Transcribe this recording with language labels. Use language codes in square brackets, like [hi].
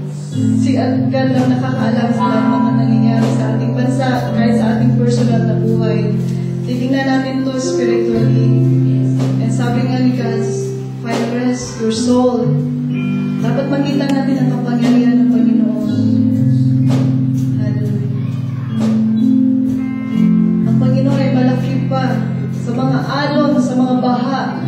[tl] Si God lang nakakaalam sa lahat ng mga nangyayari sa ating bansa, kahit sa ating personal na buhay. Titingnan natin to spiritually. [en] And [tl] sabi nga ni [en] God, find rest your soul. [tl] Dapat makita natin ang kapangyarihan ng Panginoon. Hallelujah. Ang Panginoon ay malaki pa sa mga alon, sa mga baha.